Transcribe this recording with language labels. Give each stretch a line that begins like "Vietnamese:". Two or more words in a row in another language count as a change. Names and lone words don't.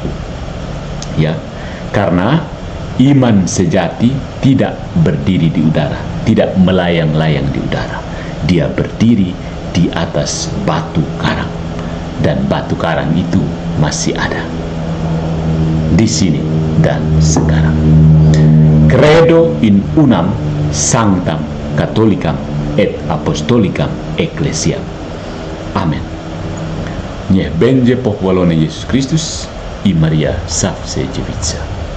Indonesian: Ya, karena iman sejati tidak berdiri di udara, tidak melayang-layang di udara. Dia berdiri di atas batu karang, dan batu karang itu masih ada di sini dan sekarang.
Latin: Credo in unam sanctam catholicam et apostolicam ecclesiam. Amen.
Polish: Niech będzie pochwalony Jezus Chrystus i Maria zawsze dziewica.